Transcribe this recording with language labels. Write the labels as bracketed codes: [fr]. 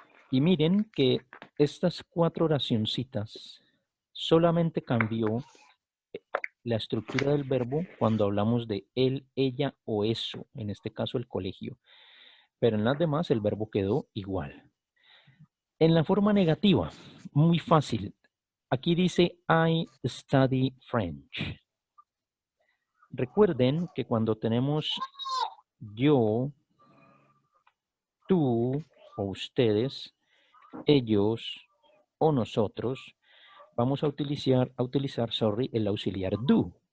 [es] Y miren que estas 4 oracioncitas solamente cambió la estructura del verbo cuando hablamos de él, ella o eso, en este caso el colegio. Pero en las demás el verbo quedó igual. En la forma negativa, muy fácil. Aquí dice [en] I study French. [es] Recuerden que cuando tenemos yo, tú o ustedes, ellos o nosotros, vamos a utilizar el auxiliar do.